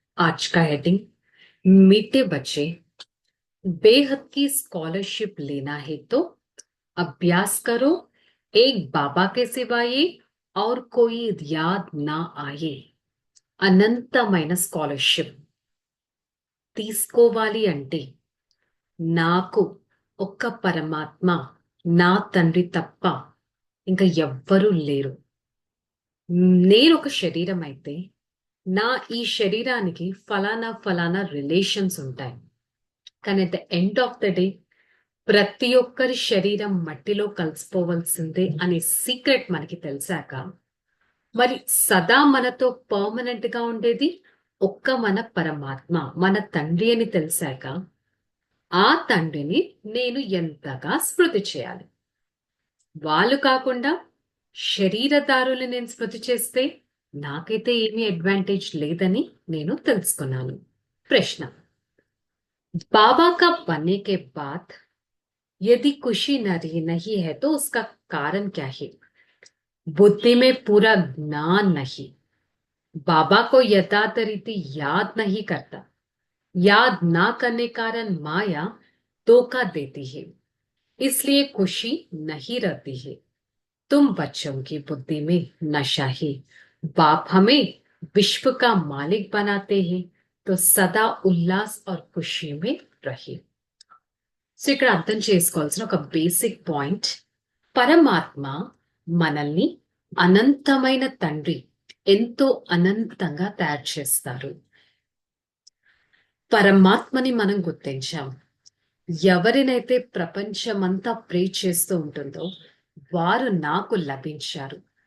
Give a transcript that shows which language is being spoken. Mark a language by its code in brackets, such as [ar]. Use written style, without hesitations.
[hi] आज का हेडिंग मीठे बच्चे, बेहद की स्कॉलरशिप लेना है तो अभ्यास करो, एक बाबा के सिवाय और कोई याद ना आए। [te] అనంతమైన స్కాలర్షిప్ తీసుకోవాలి అంటే నాకు ఒక్క పరమాత్మ నా తండ్రి తప్ప ఇంకా ఎవ్వరూ లేరు. నేను ఒక శరీరం అయితే నా ఈ శరీరానికి ఫలానా ఫలానా రిలేషన్స్ ఉంటాయి. కానీ at the end of the day ప్రతి ఒక్కరి శరీరం మట్టిలో కలిసిపోవలసిందే అనే సీక్రెట్ మనకి తెలిసాక, మరి సదా మనతో పర్మనెంట్ గా ఉండేది ఒక్క మన పరమాత్మ, మన తండ్రి అని తెలిసాక ఆ తండ్రిని నేను ఎంతగా స్మృతి చేయాలి. వాళ్ళు కాకుండా శరీరదారులు నేను స్మృతి చేస్తే నాకైతే ఏమీ అడ్వాంటేజ్ లేదని నేను తెలుసుకున్నాను. [hi] ప్రశ్న, बाबा का बनने के बाद यदि खुशी नहीं है तो उसका कारण क्या है? बुद्धि में पूरा ज्ञान नहीं, बाबा को यथार्थ रीति याद नहीं करता, याद ना करने कारण माया धोखा देती है, इसलिए खुशी नहीं रहती है। तुम बच्चों की बुद्धि में नशा है, बाप हमें विश्व का मालिक बनाते हैं, तो सदा उल्लास और खुशी में रहे। [te] సో ఇక్కడ అర్థం చేసుకోవాల్సిన ఒక బేసిక్ పాయింట్, పరమాత్మ మనల్ని అనంతమైన తండ్రి ఎంతో అనంతంగా తయారు చేస్తారు. పరమాత్మని మనం గుర్తించాం. ఎవరినైతే ప్రపంచమంతా ప్రే చేస్తూ ఉంటుందో వారు నాకు లభించారు.